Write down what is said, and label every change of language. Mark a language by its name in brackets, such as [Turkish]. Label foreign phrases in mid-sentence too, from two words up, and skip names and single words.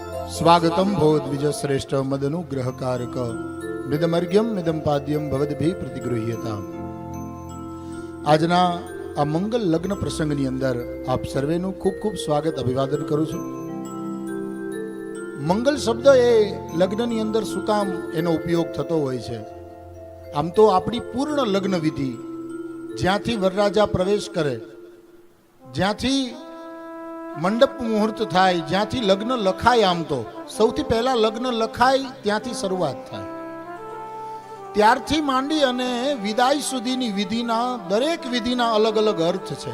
[Sanskrit] स्वागतम भवद्विज श्रेष्ठ मदनुग्रहकारक मिदमर्घ्यम मिदम पाद्यम भवद्भिः प्रतिगृह्यता। [Gujarati] આજના આ મંગલ લગ્ન પ્રસંગની અંદર આપ સર્વેનું ખૂબ ખૂબ સ્વાગત અભિવાદન કરું છું। મંગલ શબ્દ એ લગ્નની અંદર શું કામ એનો ઉપયોગ થતો હોય છે? આમ તો આપણી પૂર્ણ લગ્ન વિધિ જ્યાંથી વરરાજા પ્રવેશ કરે, જ્યાંથી મંડપ મુહૂર્ત થાય, જ્યાંથી લગ્ન લખાય, આમ તો સૌથી પહેલા લગ્ન લખાય ત્યાંથી શરૂઆત થાય, ત્યારથી માંડી અને વિદાય સુધીની વિધિના દરેક વિધિના અલગ અલગ અર્થ છે।